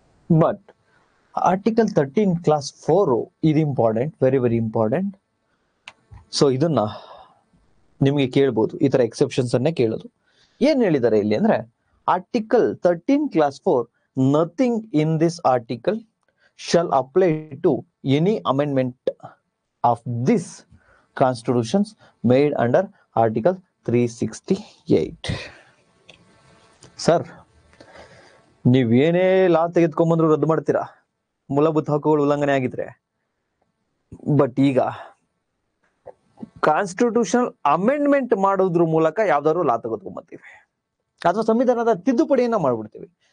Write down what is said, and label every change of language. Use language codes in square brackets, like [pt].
[kn] But article 13 class 4 ಇದು important, [en] Very very important. [kn] So ಇದನ್ನ ನಿಮಗೆ ಕೇಳ್ಬೋದು, ಈ ತರ ಎಕ್ಸೆಪ್ಷನ್ಸ್ ಅನ್ನೇ ಕೇಳೋದು. ಏನ್ ಹೇಳಿದ್ದಾರೆ ಇಲ್ಲಿ ಅಂದ್ರೆ, [en] Article 13 clause 4 nothing in this article shall apply to any amendment of this constitutions made under article 368. [kn] Sir, ನೀವೇನೇ ಲಾ ತೆಗೆದುಕೊಂಡ್ಬಂದ್ರು ರದ್ದು ಮಾಡ್ತೀರಾ, ಮೂಲಭೂತ ಹಕ್ಕುಗಳು ಉಲ್ಲಂಘನೆ ಆಗಿದ್ರೆ. ಬಟ್ ಈಗ ಕಾನ್ಸ್ಟಿಟ್ಯೂಷನಲ್ ಅಮೆಂಡ್ಮೆಂಟ್ ಮಾಡೋದ್ರ ಮೂಲಕ ಯಾವ್ದಾದ್ರು ಲಾ ತೆಗೆದುಕೊಂಡ್ಬರ್ತೀವಿ ಅಥವಾ ಸಂವಿಧಾನದ ತಿದ್ದುಪಡಿಯನ್ನ ಮಾಡ್ಬಿಡ್ತೀವಿ.